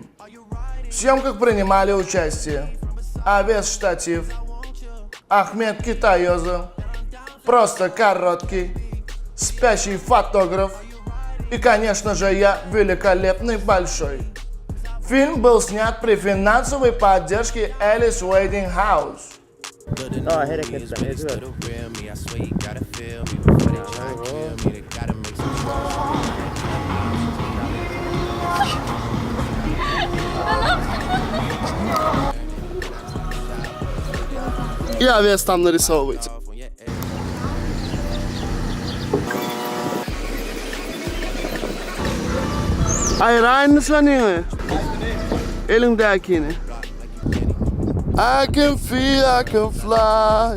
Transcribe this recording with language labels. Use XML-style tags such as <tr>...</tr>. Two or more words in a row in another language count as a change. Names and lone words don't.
<ru>В съемках принимали участие Авес Штатив, Ахмед Китайоза, Просто Короткий, Спящий фотограф и, конечно же, я, великолепный Большой. Фильм был снят при финансовой поддержке Alice Wedding House.</ru> <tr>hareketler ediyor.</tr> <ru>И Авес там нарисовывайте.</ru> <tr>Hayır aynısını ne? Elindekini.</tr> <en>I can feel, I can fly.</en>